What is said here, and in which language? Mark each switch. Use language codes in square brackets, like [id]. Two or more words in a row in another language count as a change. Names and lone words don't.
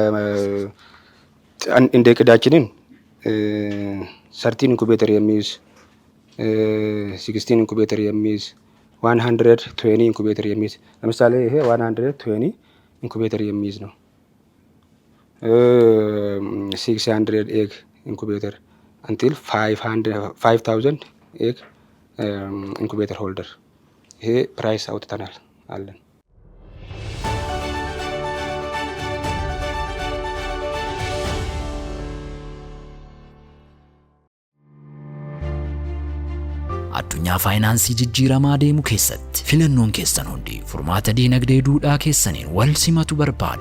[am] እንደ እቅዳችንን 13 ኢንኩቤተር የሚይዝ 16 ኢንኩቤተር የሚይዝ 120 ኢንኩቤተር የሚይዝ ለምሳሌ ይሄ 120 ኢንኩቤተር የሚይዝ ነው። [en] 600 egg incubator until 5000 egg incubator holder [am] ይሄ ፕራይስ አውጥተናል አለን። [om] addunyaa faayiinaansii jijjiiramaa deemu keessatti filannoon keessan hundi furmaata diinagdee duudhaa keessaniin wal simatu barbaada.